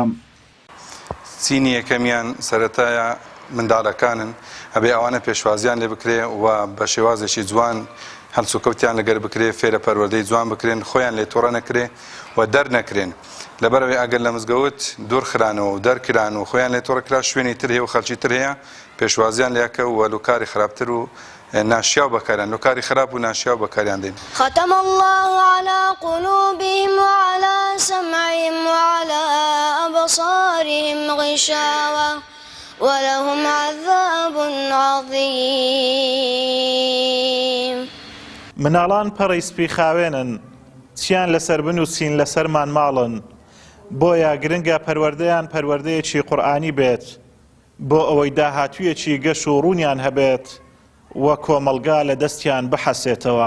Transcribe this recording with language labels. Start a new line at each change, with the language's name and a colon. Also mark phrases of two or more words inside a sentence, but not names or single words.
Central Kurdish: سینی یەکەمیان سەرەتایە منداڵەکانن ئەبێ ئەوانە پێشوازیان لێ بکرێ و بە شێوازێکی جوان هەڵسوکەوتیان لەگەر بکرێ فێرە پەروەردەی جوان بکرێن خۆیان لێ تۆڕە نەکرێ و دەرنەکرێن لەبەرەوەی ئەگەر لە مزگەوت دوورخرانەوە و دەرکران و خۆیان لێ تۆڕەکرا شوێنی تر هەیە و خەڵکی تر هەیە پێشوازیان لێکە و لوکاری خراپتر و ناشیاو بەکاریان لوکاری خراپ و ناشیاو بەکاریان دێن.
Arabic: ختم الله على قلوبهم وعلى سمعهم وعلى أبصارهم غشاوة ولهم عذاب عظيم.
Central Kurdish: مناڵان پەڕی سپی خاوێنن، چیان لەسەر بن و چین لەسەرمان ماڵن، بۆیە گرنگە پەروەردەیان پەروەردەیەکی قورئانی بێت بۆ ئەوەی داهاتوویەکی گەش و ڕوونیان هەبێت وە کۆمەلگا لە دەستیان بحەسێتەوە.